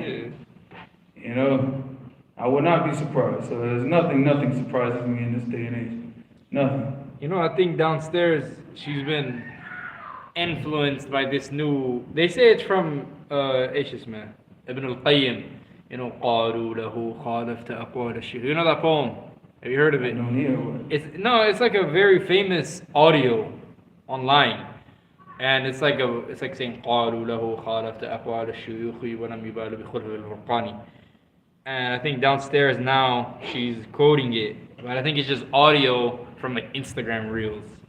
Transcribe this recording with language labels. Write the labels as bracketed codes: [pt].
[en] Yeah. You know, I would not be surprised. So there's nothing surprises me in this day and age. Nothing. You know, I think downstairs she's been influenced by this new. They say it's from [ar] ايش اسمه [en] Ibn al-Qayyim. You know, [ar] قالوا له خالفت أقوال الشيخ. [en] You know that poem? Have you heard of it? I don't hear what. It's like a very famous audio online, and it's like saying [ar] قالوا له خالفت أقوال الشيوخ ولم يبال بخلف الفرقاني. [en] And I think downstairs now she's quoting it, but I think it's just audio from like Instagram reels.